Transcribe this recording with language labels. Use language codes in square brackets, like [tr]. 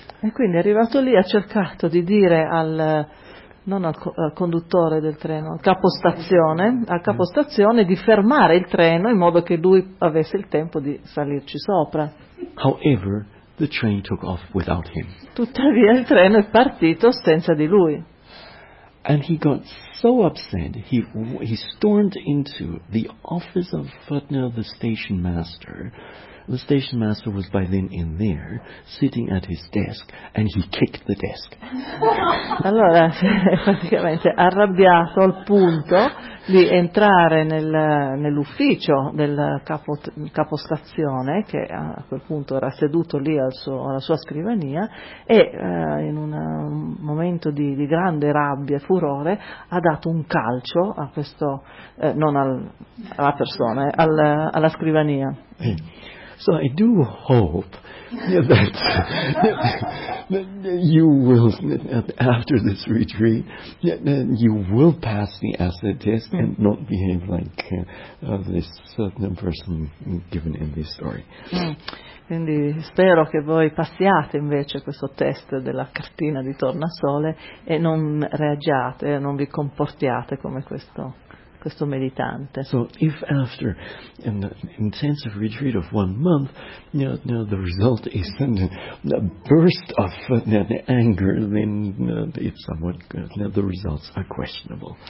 [it] E quindi è arrivato lì, ha cercato di dire al conduttore del treno, al capostazione di fermare il treno in modo che lui avesse il tempo di salirci sopra. [en] However, the train took off without him. [it] Tuttavia il treno è partito senza di lui. [en] And he got so upset, he stormed into the office of Futner, the station master. The station master was by then in there, sitting at his desk, and he kicked the desk. [it] Allora, praticamente arrabbiato al punto di entrare nell'ufficio del capostazione, che a quel punto era seduto lì alla sua scrivania, e in un momento di grande rabbia e furore ha dato un calcio a questo, alla persona, alla scrivania. Sì. [en] So I do hope that you will, after this retreat, you will pass the acid test and not behave like this certain person given in this story. [it] Quindi spero che voi passiate invece questo test della cartina di tornasole e non reagiate, non vi comportiate come questo meditante. [en] So if after an intensive retreat of 1 month, the result is a burst of anger, the results are questionable.